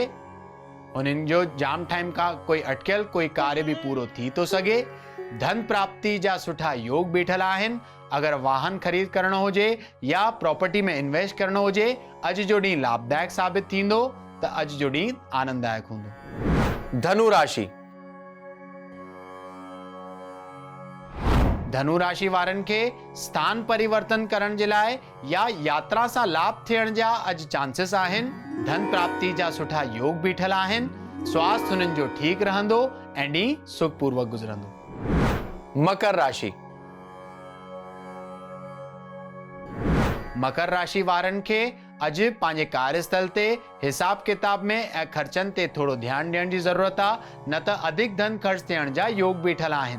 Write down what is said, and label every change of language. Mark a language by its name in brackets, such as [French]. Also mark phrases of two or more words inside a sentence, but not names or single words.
[Sindhi] हुननि जो जाम टाइम खां कोई अटकियल कोई कार्य बि पूरो थी थो सघे। धन प्राप्ति जा सुठा योग बीठल आहिनि। अगर वाहन खरीद करणो हुजे या प्रॉपर्टी में इन्वेस्ट करणो हुजे, अॼु जो ॾींहुं लाभदायक साबित थींदो त अॼु जो ॾींहुं आनंददायक हूंदो। धनु राशि। धनु राशि वारनि खे स्थान परिवर्तन करण जे लाइ या यात्रा सां लाभ थियण जा अॼु चांसेस आहिनि। धन प्राप्ति जा सुठा योग बीठल आहिनि। स्वास्थ्य हुननि जो ठीकु रहंदो ऐं ॾींहुं सुखपूर्वक गुज़रंदो। मकर राशि। मकर राशि वारनि खे अॼु पंहिंजे कार्यस्थल ते हिसाब किताब में ऐं ख़र्चनि ते थोरो ध्यानु ॾियण जी ज़रूरत आहे, न त अधिक धन ख़र्च थियण जा योग बीठल आहिनि।